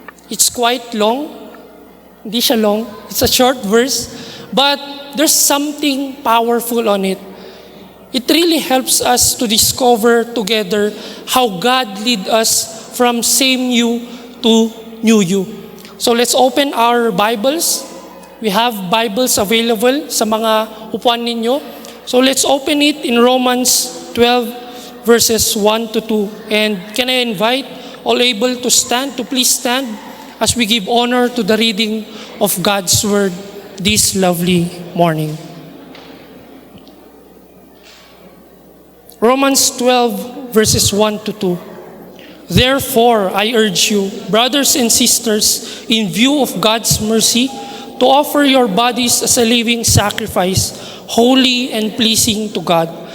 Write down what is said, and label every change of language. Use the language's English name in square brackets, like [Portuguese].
[English] It's quite long. [Filipino] Hindi siya long. [English] It's a short verse. But there's something powerful on it. It really helps us to discover together how God lead us from same you to new you. So let's open our Bibles. We have Bibles available [Filipino] sa mga upuan ninyo. [English] So let's open it in Romans 12 verses 1 to 2. And can I invite all able to stand, to please stand as we give honor to the reading of God's Word this lovely morning. Romans 12 verses 1 to 2. Therefore, I urge you, brothers and sisters, in view of God's mercy, to offer your bodies as a living sacrifice, holy and pleasing to God.